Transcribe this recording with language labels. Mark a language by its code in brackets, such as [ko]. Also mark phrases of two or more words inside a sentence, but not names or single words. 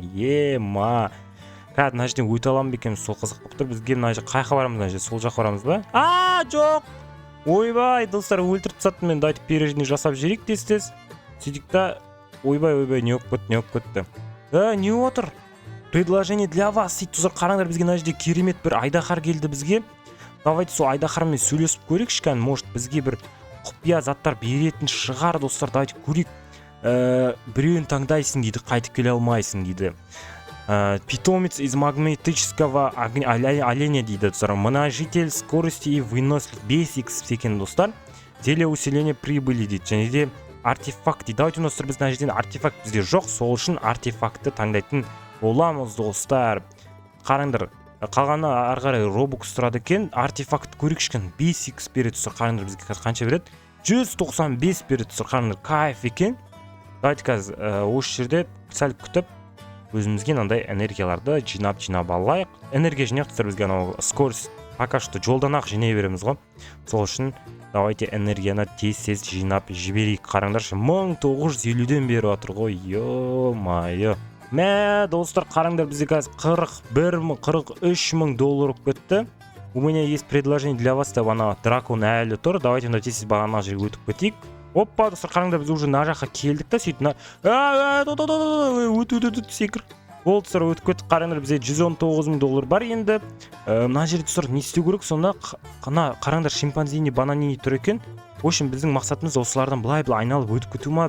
[kk] Ема. Қазір мына жерден өте аламын ба екенбіз, сол қызық болып тұр. Бізге мына жерде қай жаққа барамыз, мына жерде сол жаққа барамыз ба? Жоқ. Ойбай, достар, өлтіріп тастады. Мен дайтып пережіне жасап жіберейік тез. Сөйтіп та, ойбай, не болып кетті. Не отыр? [ru] Предложение для вас. [kk] Сөйтіп достар, қараңдар, бізге мына жерде керемет бір айдаһар келді бізге. Давайте сол айдаһармен сөйлесіп көрейікші, кән, может бізге бір құпия заттар беретін шығар достар. Давайте көрейік. Біреуін таңдайсың дейді, қайтып келе алмайсың дейді. [ru] Питомец из магнетического оленя [kk] дейді достар. [ru] Множитель скорости и выносливости Basics [kk] екен достар. [ru] Телеусиление прибыли дейді. [kk] Және де артефакт дейді. Давайте достар, біз мына жерден артефакт бізде жоқ, сол үшін артефактты таңдайтын боламыз достар. Қараңдар, қалғаны ары қарай робокс тұрады екен. Артефакт көрейікші, Basics береді достар. Қараңдар, бізге қазір қанша береді? 195 береді достар. Қараңдар, кайф екен. Давайте қазір осы жерде сәл күтіп өзімізге мынандай энергияларды жинап алайық. Энергия жинап достар, бізге анау [ru] скорость пока что [kk] жолдан ақ жинай береміз ғой. Сол үшін давайте энергияны тез жинап жіберейік. Қараңдаршы, 1950-ден бері отыр ғой. Йо-майо. Мә, достар, қараңдар, бізде қазір $43,000 болып кетті. [ru] У меня есть предложение для вас [kk] деп ана дракон әлі тұр. Давайте мына тез бағана жерге өтіп кетейік. Оппа, достар, қараңдар, біз уже мына жаққа келдік та, сөйтіп өт секір. Ол достар өтіп кеттік. Қараңдар, бізде $119,000 бар енді. Мына жерде достар не істеу керек? Сонда қараңдар, шимпанзини, бананини тұр екен. [ru] В общем, [kk] біздің мақсатымыз осылардан былай айналып өтіп кету ма?